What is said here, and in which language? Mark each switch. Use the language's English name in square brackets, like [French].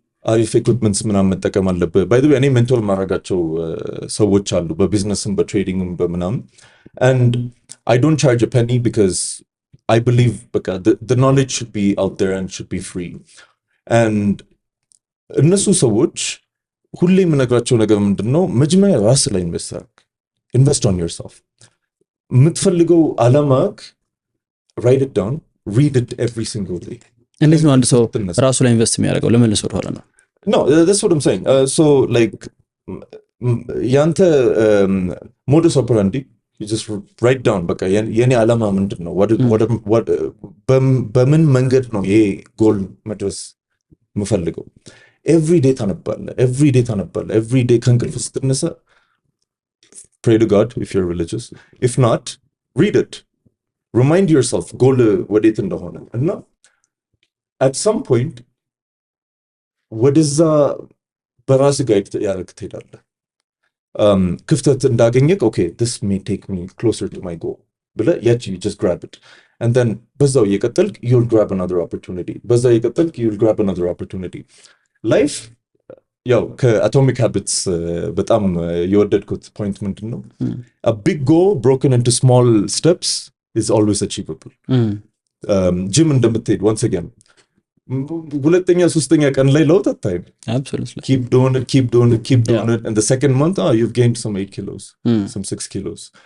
[Amharic] አሪፍ ኢኩዊፕመንትስ ምናምን መጠቀም አለብህ [English] by the way [Amharic] እኔ ሜንቶር ማድረጋቸው ሰዎች አሉ በቢዝነስም በትሬዲንግም በምናምን [English] and I don't charge a penny because I believe the knowledge should be out there and should be free and [Amharic] እነሱ ሰዎች ሁሌ የምነግራቸው ነገር ምንድነው መጀመሪያ ራስ ላይ [English] invest on yourself [Amharic] የምትፈልገው አላማክ [English] write it down read it every single day [Amharic] እንዴት ነው አንድ ሰው ራሱ ላይ ኢንቨስት የሚያደርገው ለመልሶ ወደ ኋላ ነው [English] no that's what I'm saying so like [Amharic] ያንተ [English] modus operandi you just write down [Amharic] በቃ የኔ አላማ ምንድነው [English] what [Amharic] በምን መንገድ ነው ይሄ ጎል መድረስ የምፈልገው [English] every day [Amharic] ታነባለህ [English] every day [Amharic] ከእንቅልፍ ስትነሳ [English] pray to God if you're religious. If not, read it. Remind yourself, goal [Amharic] ወዴት እንደሆነ እና [English] at some point [Amharic] ወደዛ በራስ ጋይድ ያደርግ ትሄዳለህ። ክፍተት እንዳገኘክ [English] okay, this may take me closer to my goal. [Amharic] ብለህ [English] you just grab it. And then [Amharic] በዛው እየቀጠልክ [English] you'll grab another opportunity. [Amharic] በዛው እየቀጠልክ [English] you'll grab another opportunity. [Amharic] Life ያው ከአቶሚክ ሃቢትስ በጣም የወደድኩት ፖይንት ምንድን ነው? [English] A big goal broken into small steps is always achievable. [Amharic] ጂም እንደምትሄድ [English] once again [Amharic] ሁለተኛ ሶስተኛ ቀን ላይ ለውጥ አታይም። [English] Absolutely. Keep doing it. And the second month, you've gained some 8 kilos, some 6 kilos.